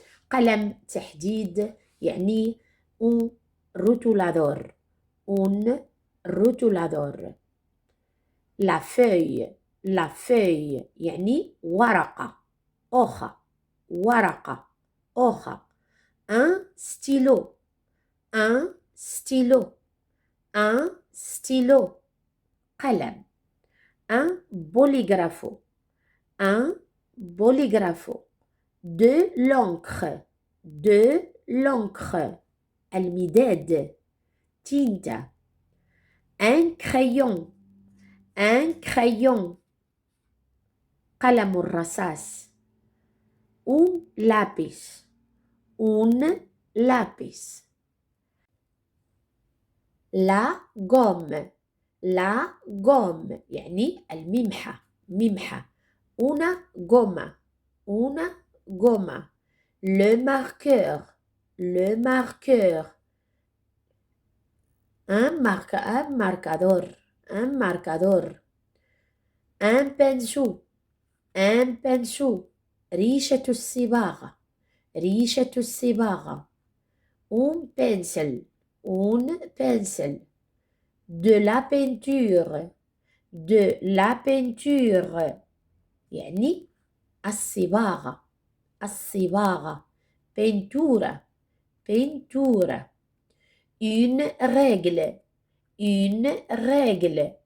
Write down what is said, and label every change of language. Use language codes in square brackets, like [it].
[ar] قلم تحديد يعني [es] un rotulador. Un rotulador. [fr] La feuille. La feuille [ar] يعني ورقة. [fr] hoja, ورقة, hoja. Un stylo, un stylo, un stylo, قلم. [es] Un bolígrafo, un bolígrafo. [fr] De l'encre, de l'encre. [ar] المداد, tinta. [fr] Un crayon, un crayon. [ar] قلم الرصاص. [es] Un lápiz, un lápiz. [fr] La gomme, la gomme [ar] يعني الممحة, ممحة. [es] Una goma, una goma. [fr] Le marqueur, le marqueur. [es] Un marcador, un marcador. [fr] Un pinceau, un pinceau. [ar] ريشة الصباغة, ريشة الصباغة. [es] Un pencil, un pencil. [fr] De la peinture, de la peinture. [ar] يعني الصباغة, الصباغة. [fr] Peinture, peinture. Une règle, une règle.